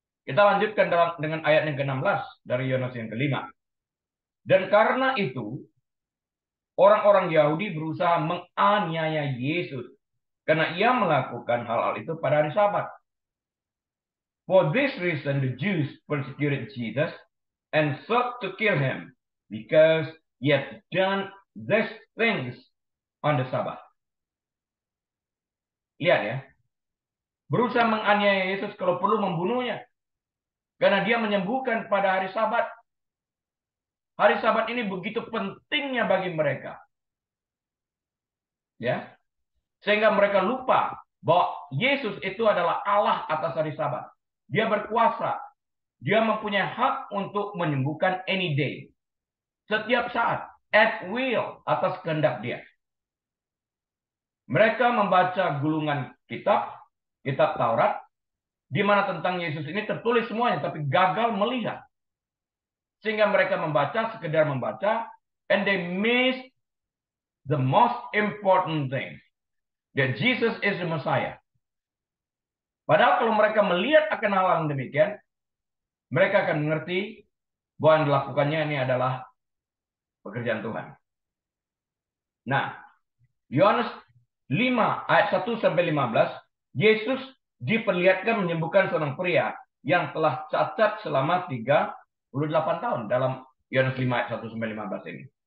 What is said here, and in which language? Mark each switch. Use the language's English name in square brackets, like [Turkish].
[Indonesian] Kita lanjutkan dengan ayat yang ke-16 dari Yohanes yang kelima. Dan karena itu, orang-orang Yahudi berusaha menganiaya Yesus karena ia melakukan hal-hal itu pada hari Sabat. [English] For this reason, the Jews persecuted Jesus and sought to kill him because he had done these things on the Sabbath. [Indonesian] Lihat ya, berusaha menganiaya Yesus kalau perlu membunuhnya karena dia menyembuhkan pada hari Sabat. Hari Sabat ini begitu pentingnya bagi mereka. Ya. Sehingga mereka lupa bahwa Yesus itu adalah Allah atas hari Sabat. Dia berkuasa. Dia mempunyai hak untuk menyembuhkan any day. Setiap saat. At will atas kehendak dia. Mereka membaca gulungan kitab Taurat, di mana tentang Yesus ini tertulis semuanya, tapi gagal melihat. Sehingga mereka sekedar membaca, [English] and they miss the most important thing. That Jesus is the Messiah. [Indonesian] Padahal kalau mereka melihat akan hal yang demikian, mereka akan mengerti bahwa yang dilakukannya ini adalah pekerjaan Tuhan. Nah, Yohanes 5 ayat 1 sampai 15, Yesus diperlihatkan menyembuhkan seorang pria yang telah cacat selama 38 tahun dalam Yohanes 5 ayat 1 sampai 15 ini.